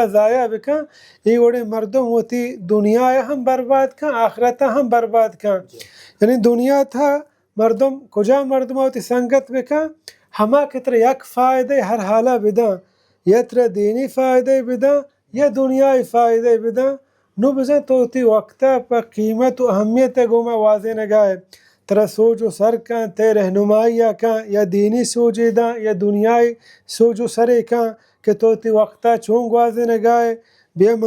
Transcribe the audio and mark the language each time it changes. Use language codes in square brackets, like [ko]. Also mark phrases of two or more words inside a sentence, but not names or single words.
[bal] ضایع بکن ای وڑین مردم و تی دنیا هم برباد کن آخرت هم برباد کن یعنی دنیا تا مردم کجا مردم ہوتی سنگت بکن ہما کتر یک فائدے ہر حالہ بدن یا تر دینی فائدے بدن یا دنیای فائدے بدن نو بزن تو تی وقتا پا قیمت و اہمیت گوما واضح نگائے ترا سوچ و سر کن تے رہنمائی کن یا دینی سوچی دن یا دنیای سوچ و سر کن کہ تو تی وقتا چونگ واضح نگائے بیا من